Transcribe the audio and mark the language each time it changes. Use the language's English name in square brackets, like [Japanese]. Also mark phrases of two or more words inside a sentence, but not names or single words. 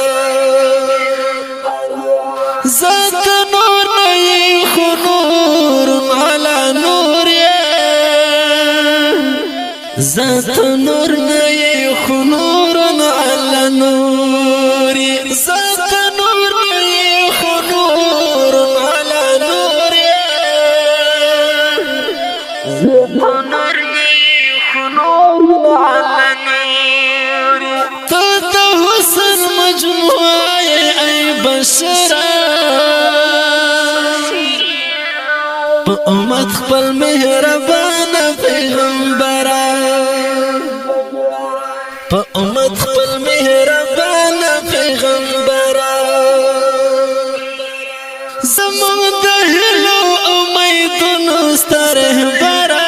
[Pashto] ذات نور نئی خو [Arabic] نور علی نور [Pashto] ذات نور نئی خو [Arabic] نور علی نور [Pashto] ذات نور نئی خو [Arabic] نور علی نور [Pashto] ذات نور نئی خو [Arabic] نور علی نور [Pashto] تد حسن مجموعه ای بشر په امت خپل مهربان پیغمبر په امت خپل مهربان پیغمبر زمون د هلو امیدونو ستر رهبر